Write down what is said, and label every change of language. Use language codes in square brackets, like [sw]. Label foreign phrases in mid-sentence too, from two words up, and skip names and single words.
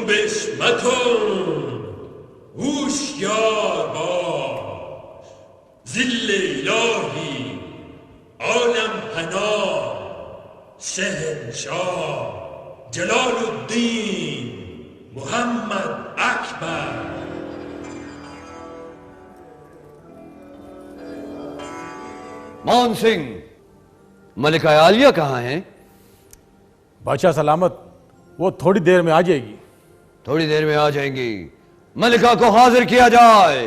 [fa] مکن هوشیار باش ذل الهی عالم پناه شهنشاه جلال الدین محمد اکبر. [hi] मान सिंह, मलिका आलिया कहाँ है? बादशाह सलामत, वो थोड़ी देर में आ जाएगी। थोड़ी देर में आ जाएंगी। मलिका को हाजिर किया जाए।